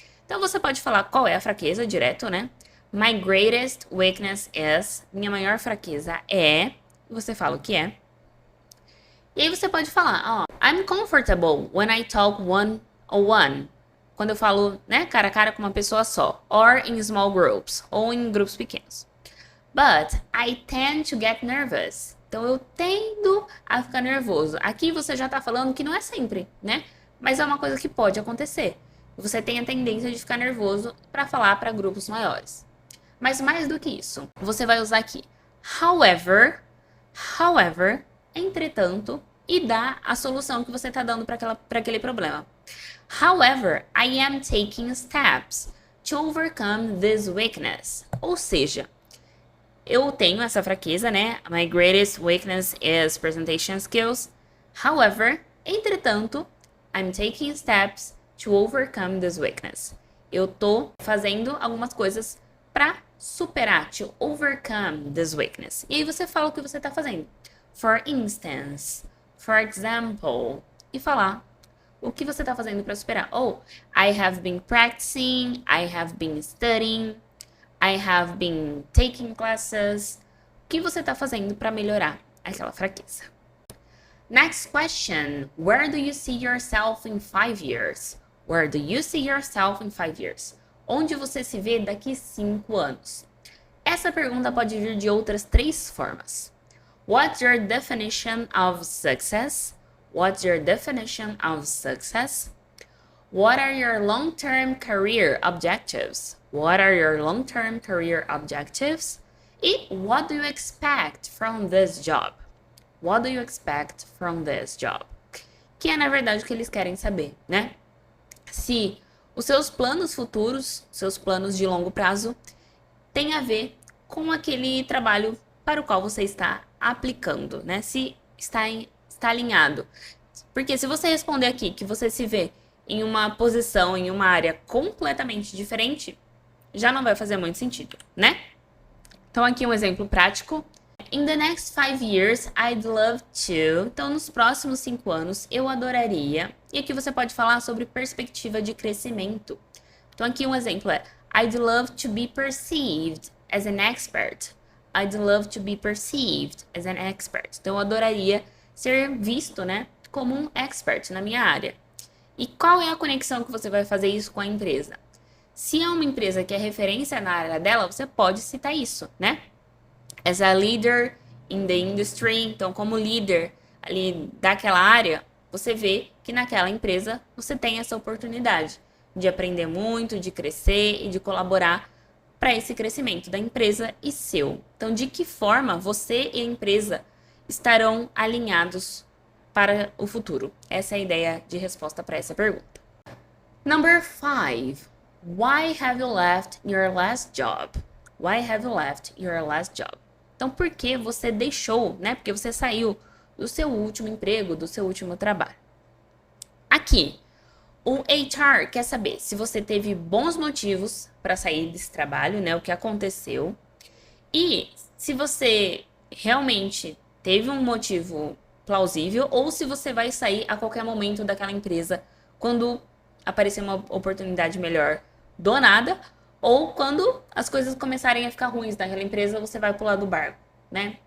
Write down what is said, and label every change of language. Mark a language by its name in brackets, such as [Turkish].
[Portuguese] Então você pode falar qual é a fraqueza direto, né? [English] My greatest weakness is, [Portuguese] minha maior fraqueza é, você fala o que é. E aí você pode falar, [English] I'm comfortable when I talk one-on-one. [Portuguese] Quando eu falo, né, cara a cara com uma pessoa só. [English] Or in small groups. [Portuguese] Ou em grupos pequenos. [English] But I tend to get nervous. [Portuguese] Então eu tendo a ficar nervoso. Aqui você já tá falando que não é sempre, né? Mas é uma coisa que pode acontecer. Você tem a tendência de ficar nervoso para falar para grupos maiores. Mas mais do que isso, você vai usar aqui however, entretanto, e dá a solução que você está dando para aquele problema. [English] However, I am taking steps to overcome this weakness. [Portuguese] Ou seja, eu tenho essa fraqueza, né? [English] My greatest weakness is presentation skills. However, entretanto, I'm taking steps to overcome this weakness. [Portuguese] Eu tô fazendo algumas coisas para [English] superar, to overcome this weakness. [Portuguese] E aí você fala o que você está fazendo. [English] For instance, for example, [Portuguese] e falar o que você está fazendo para superar. [English] Oh, I have been practicing, I have been studying, I have been taking classes. [Portuguese] O que você está fazendo para melhorar aquela fraqueza? [English] Next question. Where do you see yourself in 5 years? Where do you see yourself in 5 years? Onde você se vê daqui 5 anos? Essa pergunta pode vir de outras 3 formas. What's your definition of success? What's your definition of success? What are your long-term career objectives? What are your long-term career objectives? E what do you expect from this job? What do you expect from this job? [Portuguese] Que é, na verdade, o que eles querem saber, né? Se os seus planos futuros, seus planos de longo prazo, têm a ver com aquele trabalho para o qual você está aplicando, né? Se está alinhado. Porque se você responder aqui que você se vê em uma posição, em uma área completamente diferente, já não vai fazer muito sentido, né? Então, aqui um exemplo prático. [English] In the next 5 years, I'd love to. [Portuguese] Então, nos próximos 5 anos, eu adoraria. E aqui você pode falar sobre perspectiva de crescimento. Então, aqui um exemplo é [English] I'd love to be perceived as an expert. I'd love to be perceived as an expert. [Portuguese] Então, eu adoraria ser visto, né, como um expert na minha área. E qual é a conexão que você vai fazer isso com a empresa? Se é uma empresa que é referência na área dela, você pode citar isso, né? [English] As a leader in the industry, [Portuguese] então como líder ali daquela área, você vê que naquela empresa você tem essa oportunidade de aprender muito, de crescer e de colaborar para esse crescimento da empresa e seu. Então, de que forma você e a empresa estarão alinhados para o futuro? Essa é a ideia de resposta para essa pergunta. [English] Number 5. Why have you left your last job? Why have you left your last job? [Portuguese] Então, por que você deixou, né? Porque você saiu do seu último emprego, do seu último trabalho. Aqui, o HR quer saber se você teve bons motivos para sair desse trabalho, né? O que aconteceu. E se você realmente teve um motivo plausível ou se você vai sair a qualquer momento daquela empresa quando aparecer uma oportunidade melhor do nada, ou quando as coisas começarem a ficar ruins naquela empresa, você vai pular do barco, né?